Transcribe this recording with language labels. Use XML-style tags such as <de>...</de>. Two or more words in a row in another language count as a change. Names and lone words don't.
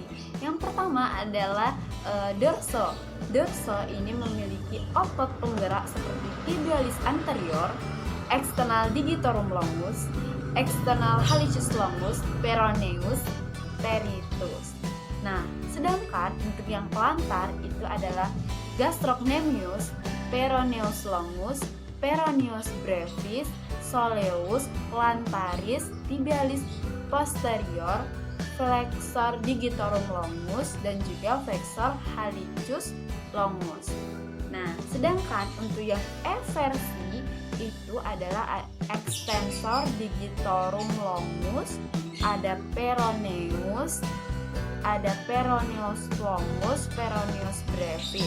<id>Yang pertama adalah dorso. Dorso ini memiliki otot penggerak seperti tibialis anterior, external digitorum longus, external hallucis longus, peroneus, teritus. Nah, sedangkan untuk yang plantar itu adalah gastrocnemius, peroneus longus, peroneus brevis, soleus, plantaris, tibialis posterior, flexor digitorum longus, dan juga flexor hallucis longus. Nah, sedangkan untuk yang eversi itu adalah extensor digitorum longus, ada peroneus, ada peroneus longus, peroneus brevis.</id>